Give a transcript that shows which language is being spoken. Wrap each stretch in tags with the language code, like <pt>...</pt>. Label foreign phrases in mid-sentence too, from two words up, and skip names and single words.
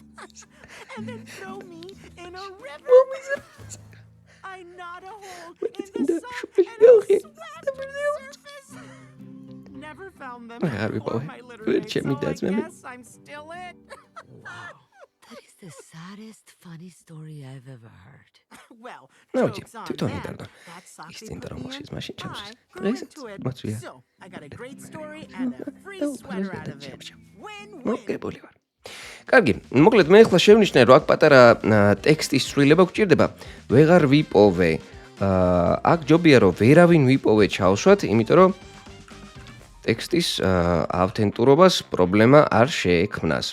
<en>And then throw me in a river. I gnawed a hole in the sock, and I swam to the surface. Never found them, or my litter mates, so I guess I'm still it. That is the saddest funny story I've ever heard. Well,</en> <ka>ნაუჭი,</ka> <en>joke's on</en> <ka>თვითონ</ka> <en>them.</en> <ka>იდარდო.</ka> <en>That sock</en> <ka>ის</ka> <en>they</en> <ka>წინდა</ka> <en>put me</en> <ka>რომელშიც</ka> <en>in,</en> <ka>მაშინ ჩამსვეს,</ka> <en>I grew</en> <ka>დღესაც</ka> <en>into it.</en> <ka>ზედმაცვია.</ka> <en>So, I got a great story and a free sweater out of it. Win-win.</en> <ka>მოგებული ვარ. კარგი, მოკლედ მე ახლა შევნიშნე, რომ აქ პატარა ტექსტის ცვლილება გვჭირდება. ვეღარ ვიპოვე. აქ ჯობია რომ ვერავინ ვიპოვე ჩავსვათ, იმიტომ რომ ტექსტის ავთენტურობას პრობლემა არ შეექმნას.</ka>